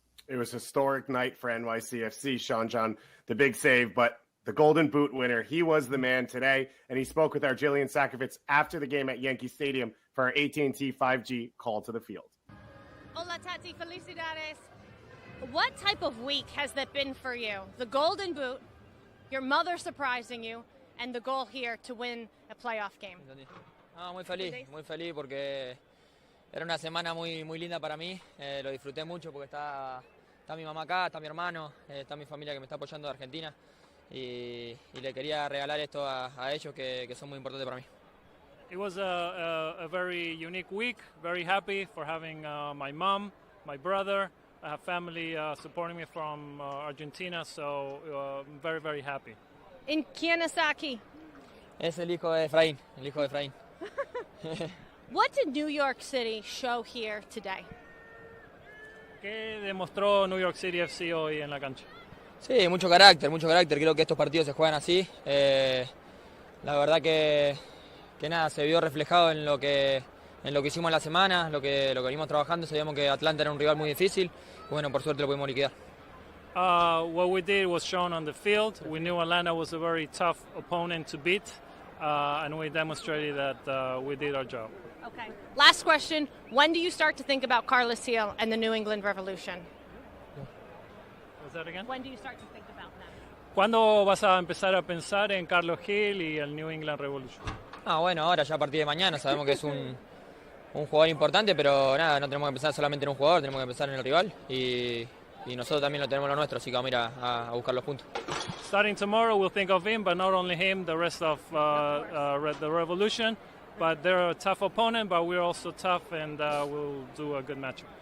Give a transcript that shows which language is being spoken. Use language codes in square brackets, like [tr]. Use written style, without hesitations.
[en] It was a historic night for NYCFC. Sean John, the big save, but the Golden Boot winner, he was the man today, and he spoke with our Jillian Sakovits after the game at Yankee Stadium for our AT&T 5G call to the field. [es] Hola, Tati. Felicidades. [en] What type of week has that been for you? The Golden Boot, your mother surprising you, and the goal here to win a playoff game. [es] Muy feliz porque era una semana muy linda para mí. Lo disfruté mucho porque está mi mamá acá, está mi hermano, está mi familia que me está apoyando de Argentina. Y le quería regalar esto a ellos que son muy importantes para mí. [en] It was a very unique week, very happy for having my mom, my brother, I have family supporting me from Argentina, so I'm very, very happy. [es] ¿En quién está aquí? Es el hijo de Efraín, [en] What did New York City show here today? [es] ¿Qué demostró New York City FC hoy en la cancha? Sí, mucho carácter. Creo que estos partidos se juegan así. La verdad que nada, se vio reflejado en lo que hicimos en la semana, lo que venimos trabajando. Sabíamos que Atlanta era un rival muy difícil. Bueno, por suerte lo pudimos liquidar. [en] What we did was shown on the field. We knew Atlanta was a very tough opponent to beat, and we demonstrated that we did our job. Okay. Last question. When do you start to think about Carlos Seal and the New England Revolution? Was that again? When do you start to think about them? [es] ¿Cuándo vas a empezar a pensar en Carlos Gil y el New England Revolution? Bueno, ahora ya a partir de mañana sabemos que es un jugador importante, pero nada, no tenemos que pensar solamente en un jugador, tenemos que pensar en el rival y nosotros también lo tenemos lo nuestro, así que vamos a ir a buscar los puntos. [en] Starting tomorrow, we'll think of him, but not only him, the rest of the Revolution. But they're a tough opponent, but we're also tough, and we'll do a good match.